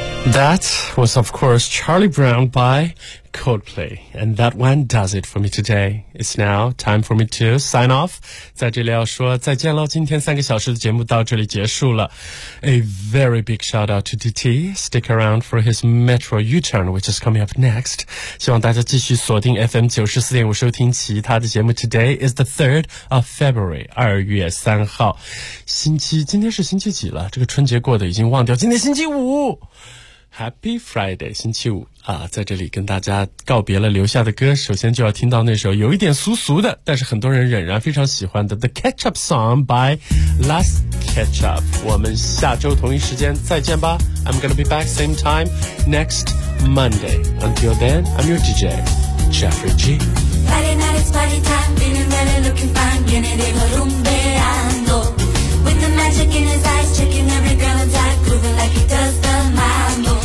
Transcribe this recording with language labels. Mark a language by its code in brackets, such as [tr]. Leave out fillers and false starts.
[en] That was, of course, Charlie Brown by Coldplay. And that one does it for me today. It's now time for me to sign off. [zh] 在这里要说再见了，今天三个小时的节目到这里结束了。 [en] A very big shout out to DT. Stick around for his Metro U-turn, which is coming up next. [zh] 希望大家继续锁定 FM94.5 收听其他的节目。 [en] Today is the 3rd of February, [zh] 2月3号。星期，今天是星期几了？这个春节过得已经忘掉。今天星期五！ [en] Happy Friday, [zh] 星期五啊，在这里跟大家告别了留下的歌，首先就要听到那首有一点俗俗的，但是很多人仍然非常喜欢的 The Ketchup Song by Last Ketchup. 我们下周同一时间再见吧。 [en] I'm gonna be back same time next Monday. Until then, I'm your DJ, Jeffrey G. Friday night, it's party time, feeling really looking fine, getting in the room, bailando. With the magic in his eyes, checking every girl's eyes, grooving like he does the mambo.